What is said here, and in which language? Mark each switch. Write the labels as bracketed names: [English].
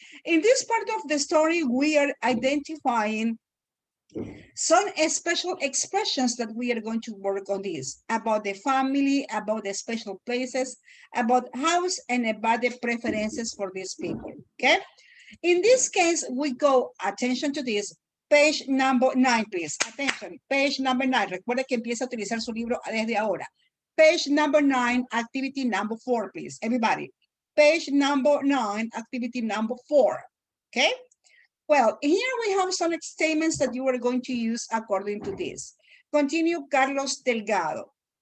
[English] In this part of the story, we are identifying some special expressions that we are going to work on this, about the family, about the special places, about house, and about the preferences for these people, okay? In this case, we go, attention to this, page number 9, please. Attention, page number 9. [Spanish] Recuerde que empieza a utilizar su libro desde ahora. [English] Page number 9, activity number 4, please. Everybody. Page number 9, activity number 4. Okay? Well, here we have some statements that you are going to use according to this. Continue, Carlos Delgado.